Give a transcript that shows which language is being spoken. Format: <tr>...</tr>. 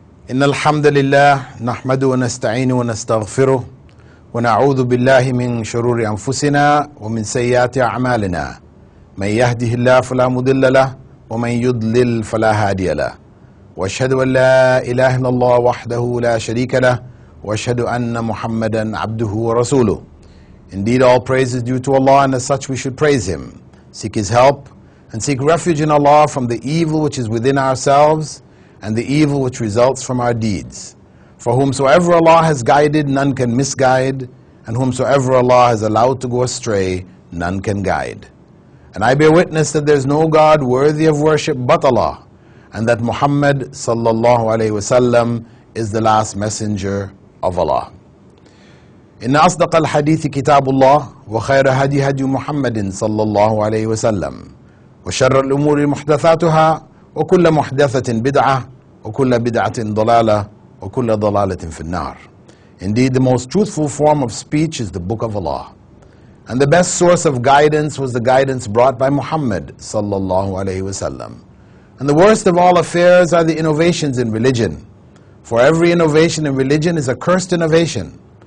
<ar>إن الحمد لله نحمده ونستعينه ونستغفره ونعوذ بالله من شرور أنفسنا ومن سيئات أعمالنا من يهده الله فلا مضل له ومن يضلل فلا هادي له وأشهد أن لا إله إلا الله وحده لا شريك له وأشهد أن محمدا عبده ورسوله.</ar> <en>Indeed, all praise is due to Allah, and as such we should praise Him, seek His help, and seek refuge in Allah from the evil which is within ourselves and the evil which results from our deeds. For whomsoever Allah has guided, none can misguide, and whomsoever Allah has allowed to go astray, none can guide. And I bear witness that there is no God worthy of worship but Allah, and that Muhammad sallallahu alayhi wasallam is the last messenger of Allah.</en> <ar>إن أصدق الحديث كتاب الله وخير هدي هدي محمد صلى الله عليه وسلم وشر الأمور محدثاتها وكل محدثة بدعة وكل بدعة ضلالة وكل ضلالة في النار.</ar> <en>Indeed, the most truthful form of speech is the Book of Allah. And the best source of guidance was the guidance brought by Muhammad sallallahu alayhi wasallam. And the worst of all affairs are the innovations in religion. For every innovation in religion is a cursed innovation.</en>